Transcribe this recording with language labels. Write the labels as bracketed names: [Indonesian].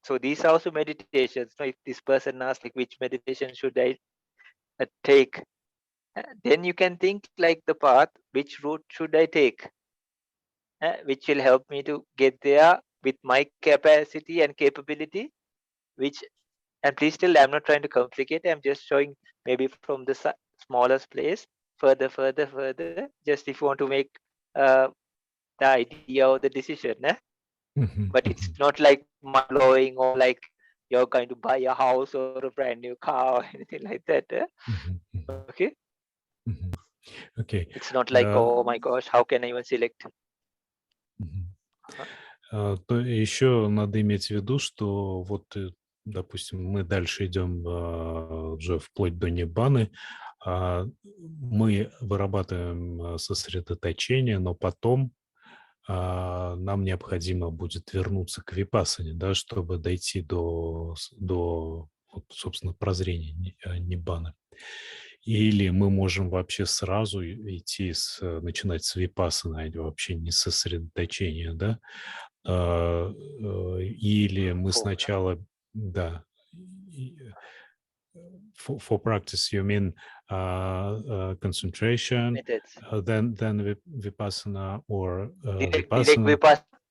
[English] So these are also meditations. So if this person asks like which meditation should I take, then you can think like the path, which route should I take, which will help me to get there with my capacity and capability, which, and please still, I'm not trying to complicate, I'm just showing maybe from the smallest place, further, just if you want to make the idea or the decision. But it's not like mind-blowing or like you're going to buy a house or a brand new car or anything like that. Okay? [Russian] Окей. [English] It's not like, oh my gosh, how can I even select? [Russian] То еще надо иметь в виду, что вот, допустим, мы дальше идем уже вплоть до ниббаны, мы вырабатываем сосредоточение, но потом нам необходимо будет вернуться к випассане, да, чтобы дойти до вот, собственно, прозрения ниббаны. Или мы можем вообще сразу начинать с випассаны, а вообще не с сосредоточения, да? Или мы сначала, да, [English] for practice, you mean concentration, Methods. then vipassana, or Direct vipassana?